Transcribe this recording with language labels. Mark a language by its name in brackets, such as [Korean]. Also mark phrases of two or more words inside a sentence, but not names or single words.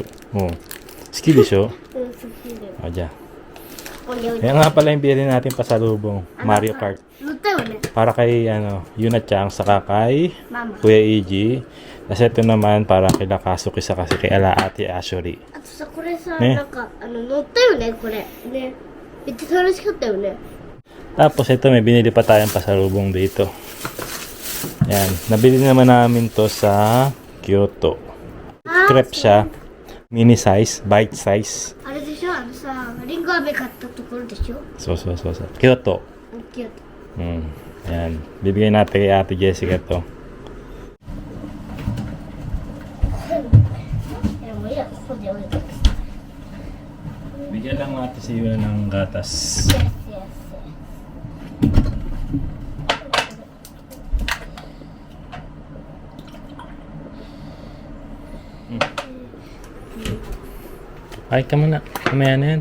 [Japanese] Oh. 好きでしょ? Oh, ja. [Filipino] Yan nga pala yung binili natin pasalubong, Mario Kart. Para kay Yuna-chan saka kay Mama. Kuya Iji. Kasi ito naman para kay Kasuki sa kasi kay Ate Ashuri. [Japanese] あとさ、これさ、ねなんか、乗ったよね、これ。ね。めっちゃ楽しかったよね。 [Filipino] Tapos ito may binili pa tayong pasalubong dito. Yan, nabili naman namin to sa Kyoto. Crepe siya, [English] mini size, bite size. [Japanese] あれでしょさ、リンゴ飴買ったところでしょ [English] So. Kyoto. [Japanese] 大きいやつ。 [Filipino] Yan, bibigyan natin kay Ate Jessica to. [Japanese] でもいいや、ここで置いとく。 [Filipino] Bigyan lang natin si Yuna ng gatas. [English] Yes, yes. [Filipino] Ay ka muna, kamaya na yan.